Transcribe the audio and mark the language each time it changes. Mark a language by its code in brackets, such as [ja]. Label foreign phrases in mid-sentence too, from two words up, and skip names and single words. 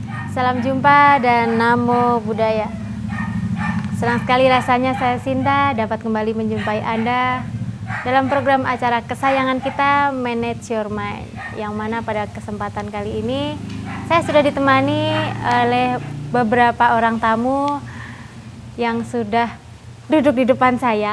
[id] Salam jumpa dan namo buddhaya. Senang sekali rasanya saya Sinta dapat kembali menjumpai Anda dalam program acara kesayangan kita Manage Your Mind, yang mana pada kesempatan kali ini saya sudah ditemani oleh beberapa orang tamu yang sudah duduk di depan saya.